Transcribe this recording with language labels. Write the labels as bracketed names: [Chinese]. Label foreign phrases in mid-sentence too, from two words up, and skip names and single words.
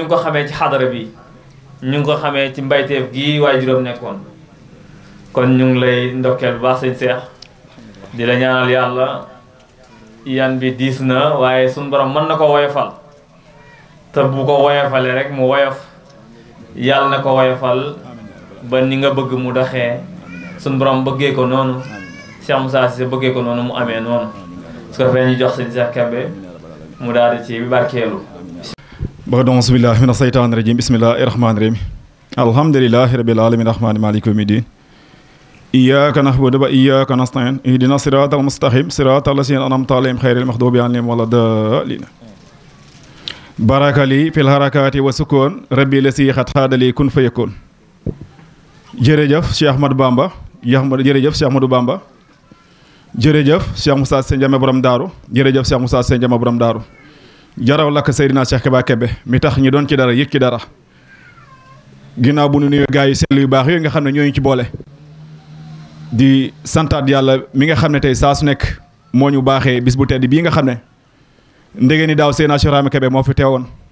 [Wolof] ngi ko xamee ci xadara bi ñu ngi ko xamee ci mbayteef gi waaye juróom nekkoon kon ñu ngi lay ndokkeel bu baax sëñ Seex di la ñaanal yàlla yan bi diis na waaye suñ borom mën na ko woyofal te bu ko woyofalee rek mu woyof yàlla na ko woyofal ba ni nga bëgg mu doxee suñ borom bëggee ko noonu Cheikh Moussa Cissé bëggee ko noonu mu amee noonu su ko defee ñu jox sëñ Cheikh Kébé mu daal di ci barkeelu [Arabic] بعد أعوذ بالله من الشيطان الرجيم بسم الله الرحمن الرحيم الحمد لله رب العالمين الرحمن مالك يوم الدين إياك نعبد وإياك نستعين اهدنا الصراط المستقيم صراط الذين أنعمت عليهم غير المغضوب عليهم ولا الضالين بارك لي في الحركات والسكون ربي الذي خط لي كن فيكون [Wolof] jërëjëf Cheikh Ahmadou Bamba jërëjëf Cheikh Ahmadou Bamba jërëjëf Cheikh Moussa Cissé Ndiamé borom daaru jërëjëf Cheikh Moussa Cissé Ndiamé borom daaru jaraw lakk Seydina Cheikh Kébé mi tax ñu doon ci dara yëg ci dara ginnaaw bu nu nuyoo gaa yi sell yu baax yooyu nga xam ne ñooñu ci boole di santaat yàlla mi nga xam ne tey saa su nekk moo ñu baaxee bis bu tedd bii nga xam ne ndege ni daaw Seydina Cheikh Kébé moo fi teewoon